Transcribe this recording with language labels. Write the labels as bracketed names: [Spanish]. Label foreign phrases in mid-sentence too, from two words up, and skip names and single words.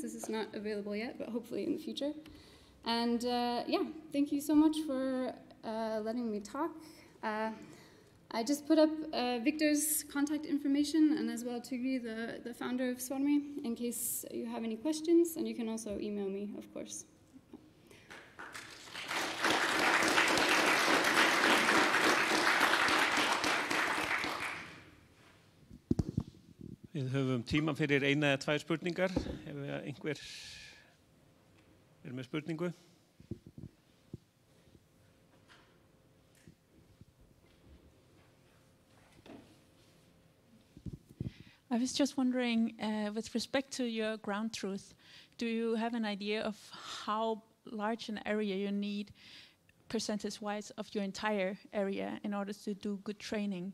[English] This is not available yet, but hopefully in the future. And thank you so much for letting me talk. I just put up Victor's contact information and as well Tugri, the founder of Svarmi, in case you have any questions, and you can also email me, of course. [Icelandic] Við höfum tíma fyrir eina eða tvær spurningar, ef einhver með spurningu. [English] I was just wondering, with respect to your ground truth, do you have an idea of how large an area you need, percentage-wise, of your entire area in order to do good training?